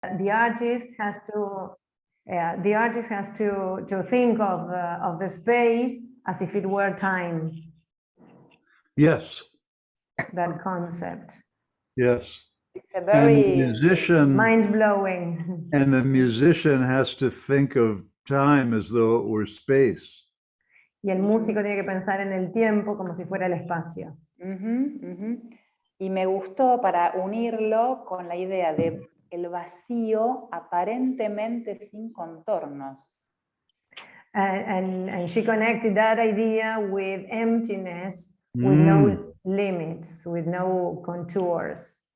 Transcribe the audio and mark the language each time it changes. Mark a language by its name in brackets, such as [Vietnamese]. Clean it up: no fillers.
[English] the artist has to think of the space as if it were time. Yes. That concept. Yes. It's a very mind-blowing. And the musician has to think of time as though it were space. [Spanish] Y el músico tiene que pensar en el tiempo como si fuera el espacio. Y me gustó para unirlo con la idea de el vacío aparentemente sin contornos. [English] And she connected that idea with emptiness, with no limits, with no contours.